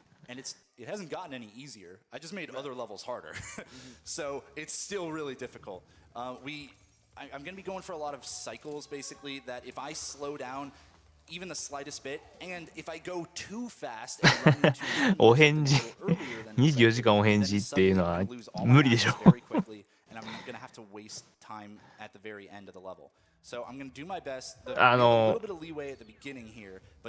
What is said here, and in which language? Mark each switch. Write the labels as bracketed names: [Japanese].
[English] And it hasn't gotten any easier. I just made other levels harder. So it's still really difficult. I'm going to be going for a lot of cycles, basically, that if I slow down even the slightest bit, and if I go too fast and run too [Japanese] お返事24時間お返事っていうのは無理でしょ。 [English] very quickly, and I'm going to have to waste time at the very end of the level. So I'm going to do my best. A little bit of leeway at the beginning here, but